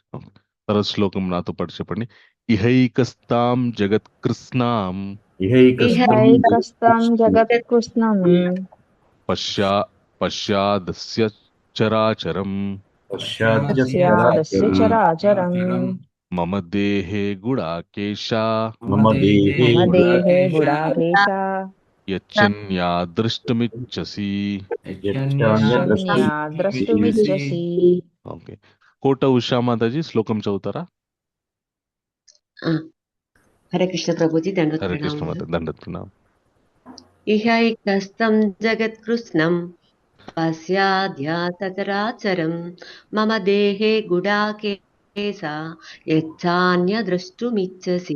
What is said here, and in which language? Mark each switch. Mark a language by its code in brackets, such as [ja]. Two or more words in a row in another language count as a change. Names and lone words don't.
[te] తర్వాత శ్లోకం నాతో పాటు చెప్పండి. [sa] ఇహైకస్తాం జగత్కృష్ణాం ఇహైకస్తాం జగత్కృష్ణం పశ్చాదస్య చరాచరం పశ్చాదస్య చరాచరం మమ దేహే గుడాకేశ మమ దేహే మమ దేహే గుడాకేశ యచ్చన్యాదృష్టమిచ్చసి. ద్రష్టుమిచ్చసి. [te] ఓకే. కోట ఉషా మాతాజీ శ్లోకం చదువుతారా? [sa] హరే కృష్ణ ప్రభుజీ, దండోత్ హరే కృష్ణ [te] ప్రణామాలు. మాత, దండత్ ప్రణామం. [sa] ఇహైకస్తం జగత్కృష్ణం పశ్యాద్యాతచరాచరం మమ దేహే గుడాకేశ యచ్చాన్యద్రష్టుమిచ్చసి.